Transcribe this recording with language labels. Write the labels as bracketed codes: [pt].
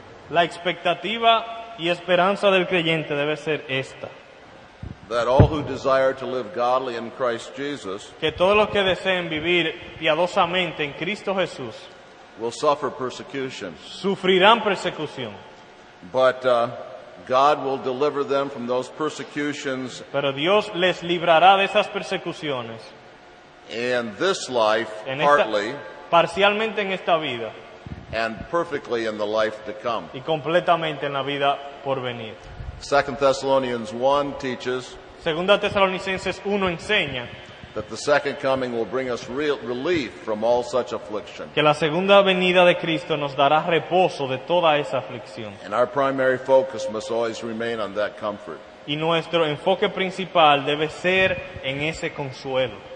[es] La expectativa y esperanza del creyente debe ser esta: [en] that all who desire to live godly in Christ Jesus [es] que todos los que deseen vivir piadosamente en Cristo Jesús [en] will suffer persecution, [es] sufrirán persecución, [en] but God will deliver them from those persecutions [es] pero Dios les librará de esas persecuciones [en] in this life, partly, [es] parcialmente en esta vida [en] and perfectly in the life to come. [es] y completamente en la vida por venir. [en] 2 Thessalonians 1 teaches [es] 2 Tesalonicenses 1 enseña [en] that the second coming will bring us real relief from all such affliction. [es] Que la segunda venida de Cristo nos dará reposo de toda esa aflicción. [en] And our primary focus must always remain on that comfort. [es] Y nuestro enfoque principal debe ser en ese consuelo.